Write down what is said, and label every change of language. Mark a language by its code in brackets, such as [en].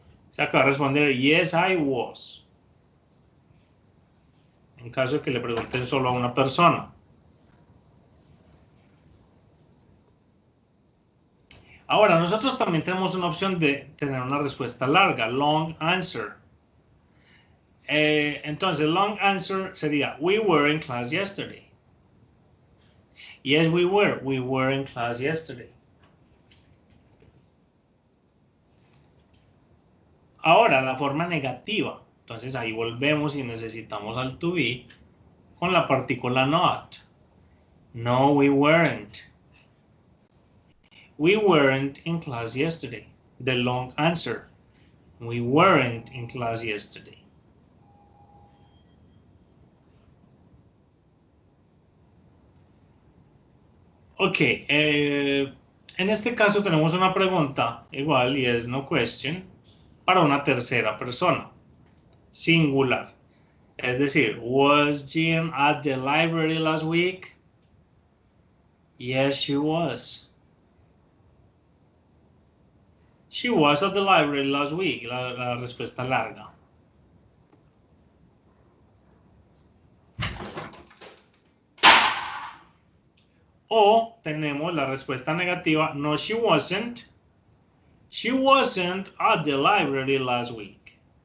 [es] O sea, que va a responder [en] yes, I was. [es] En caso de que le pregunten solo a una persona. Ahora, nosotros también tenemos una opción de tener una respuesta larga, long answer. [en] Entonces, long answer sería, we were in class yesterday. Yes, we were. We were in class yesterday. [es] Ahora, la forma negativa. Entonces, ahí volvemos y necesitamos al to be con la partícula not. [en] No, we weren't. We weren't in class yesterday. The long answer. We weren't in class yesterday. [es] Ok, en este caso tenemos una pregunta igual y es no question para una tercera persona, singular. Es decir, [en] was Jean at the library last week? Yes, she was. She was at the library last week. [es] La respuesta larga. O tenemos la respuesta negativa. [en] No, she wasn't. She wasn't at the library last week.